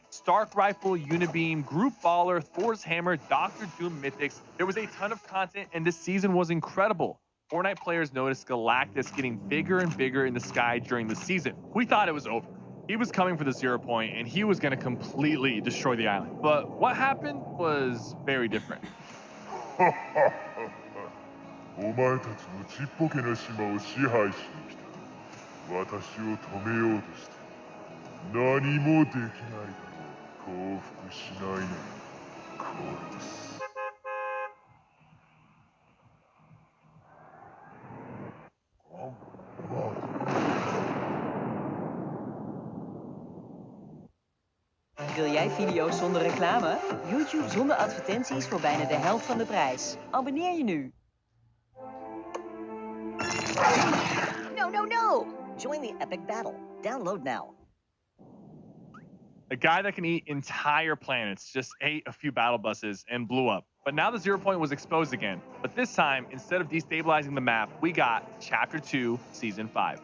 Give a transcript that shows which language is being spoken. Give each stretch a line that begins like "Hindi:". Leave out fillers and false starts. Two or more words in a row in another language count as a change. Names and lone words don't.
English: Stark Rifle, Unibeam, Group Baller, Thor's Hammer, Doctor Doom Mythics. There was a ton of content, and this season was incredible. Fortnite players noticed Galactus getting bigger and bigger in the sky during the season. We thought it was over. He was coming for the 0 point, and he was going to completely destroy the island. But what happened was very different.
Japanese: お前たちのちっぽけな島を支配しに来た。私を止めようとして何もできないだろう。降伏しないのにこれです。
Dutch: Wil jij video's zonder reclame? YouTube zonder advertenties voor bijna de helft van de prijs. Abonneer je nu.
English: No! Join the epic battle. Download now. A guy that can eat entire planets just ate a few battle buses and blew up. But now the 0 point was exposed again. But this time, instead of destabilizing the map, we got Chapter 2, Season 5.